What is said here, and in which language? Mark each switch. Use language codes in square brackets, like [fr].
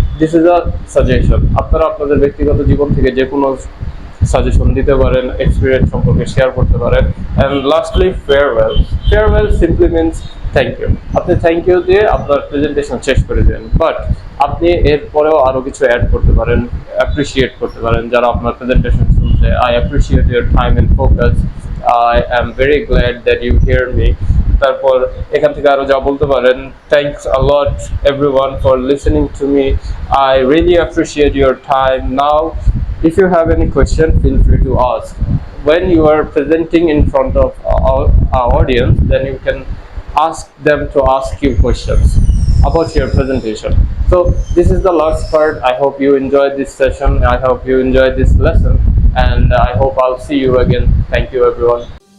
[en] This is a suggestion. [bn] আপনারা আপনাদের ব্যক্তিগত জীবন থেকে যে কোনো সাজেশন দিতে পারেন, এক্সপিরিয়েন্স সম্পর্কে শেয়ার করতে পারেন। [en] and lastly, farewell. Farewell simply means thank you. [bn] আপনি থ্যাংক ইউ দিয়ে আপনার প্রেজেন্টেশন শেষ করে দেন, বাট আপনি এরপরেও আরো কিছু অ্যাড করতে পারেন, অ্যাপ্রিসিয়েট করতে পারেন যারা আপনার প্রেজেন্টেশন শুনছে। [en] I appreciate your time and focus, I am very glad that you hear me. [bn] তারপর এখান থেকে আরো যা বলতে পারেন, [en] Thanks a lot everyone for listening to me, I really appreciate your time. Now if you have any question, feel free to ask. When you are presenting in front of our audience, then you can ask them to ask you questions about your presentation. So this is the last part. I hope you enjoyed this session, I hope you enjoyed this lesson, and I hope I'll see you again. Thank you everyone.